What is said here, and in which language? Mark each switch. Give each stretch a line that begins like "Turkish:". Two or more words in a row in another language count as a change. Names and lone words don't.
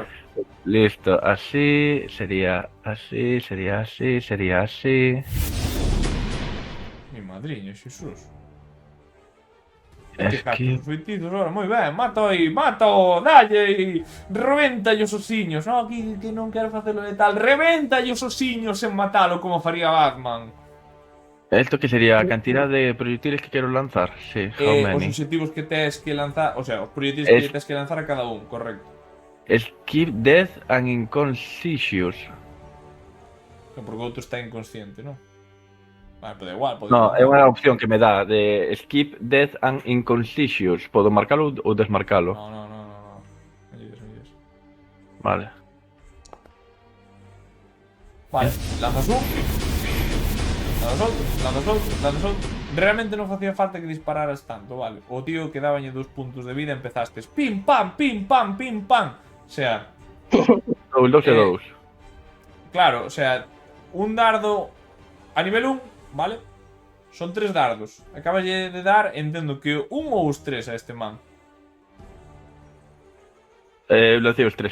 Galician: Listo, así, sería así, sería así, sería así. Mi madriña, Xesús. Es que... Os feitizos, ahora, moi ben, mata aí, mata-o, dalle aí, rebenta os osiños, no, que non quero facelo letal, rebenta os osiños en matalo como faría Batman.
Spanish: Esto que sería a cantidad de proyectiles que quiero lanzar, sí,
English: how
Galician: Os
English: many?
Galician: objetivos que tes que lanzar,
Spanish: o sea,
Galician: os proyectiles que tes que lanzar a cada un, correcto.
English: Skip Death and Inconscious.
Galician: Porque o outro está inconsciente, non? Vale, pero da igual, No, é unha opción que me dá de
English: Skip Death and Inconscious.
Galician: Podo marcalo ou desmarcalo?
Spanish: No. Me digas.
Galician: Vale. Vale, lanzas un. Lanzas outro. Realmente non facía falta que dispararas tanto, vale. O tío que dabañe 2 puntos de vida empezastes pim pam, pim pam, pim pam.
Spanish: O sea...
Galician: 2 e 2. Claro,
Spanish: o sea,
Galician: un dardo a nivel 1, vale? Son 3 dardos. Acabas de dar, entendo que un ou os 3 a este man.
Spanish: Lo decía os 3.